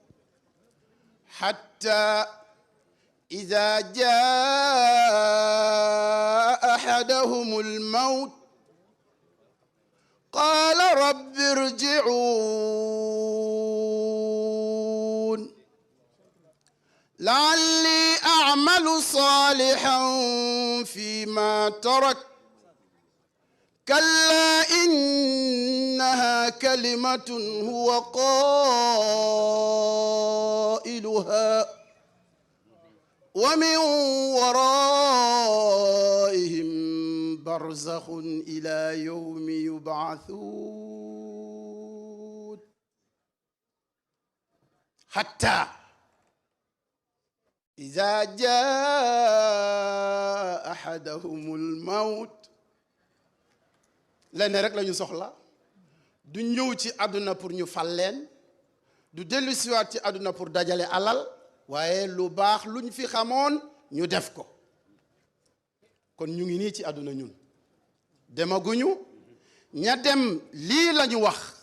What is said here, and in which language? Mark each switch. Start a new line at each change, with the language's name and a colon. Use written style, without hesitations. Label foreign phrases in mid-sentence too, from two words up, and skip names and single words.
Arabic: حتى إذا جاء أحدهم الموت قال رب ارجعون لعلي أعمل صالحا فيما ترك كلا إنها كلمة هو قائلها ومن ورائهم برزخ إلى يوم يبعثون حتى إذا جاء أحدهم الموت
Wolof: lenn rek la ñu soxla du ñëw ci àdduna pour ñu fal leen du dellu siwaat ci àdduna pour dajale alal waaye lu baax luñ fi xamoon ñu def ko kon ñu ngi nii ci àdduna ñun demaguñu ña dem lii la ñu wax